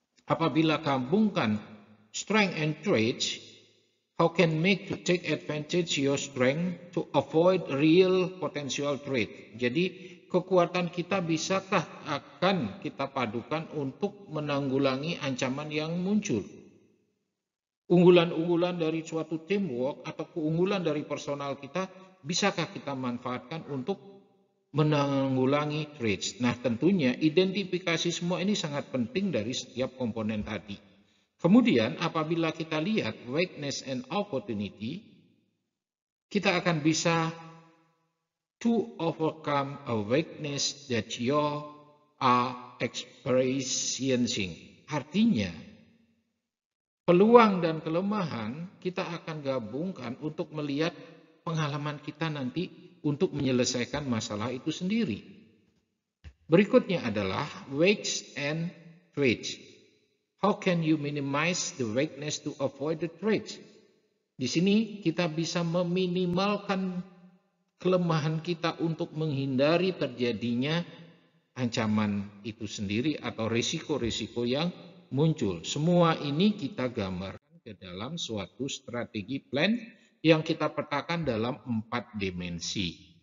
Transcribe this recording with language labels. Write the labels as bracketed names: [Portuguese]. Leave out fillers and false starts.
[Indonesian] Apabila gabungkan [English] strength and traits, how can make to take advantage your strength to avoid real potential threat. [Indonesian] Jadi kekuatan kita bisakah akan kita padukan untuk menanggulangi ancaman yang muncul. Unggulan-unggulan dari suatu teamwork atau keunggulan dari personal kita bisakah kita manfaatkan untuk menanggulangi threats. Nah, tentunya identifikasi semua ini sangat penting dari setiap komponen tadi. Kemudian apabila kita lihat [English] weakness and opportunity, [Indonesian] kita akan bisa [English] to overcome a weakness that you are experiencing. [Indonesian] Artinya, peluang dan kelemahan kita akan gabungkan untuk melihat pengalaman kita nanti untuk menyelesaikan masalah itu sendiri. Berikutnya adalah weakness and threats. [English] How can you minimize the weakness to avoid the threats? [Indonesian] Di sini kita bisa meminimalkan kelemahan kita untuk menghindari terjadinya ancaman itu sendiri atau risiko-risiko yang muncul. Semua ini kita gambarkan ke dalam suatu strategi plan yang kita petakan dalam 4 dimensi.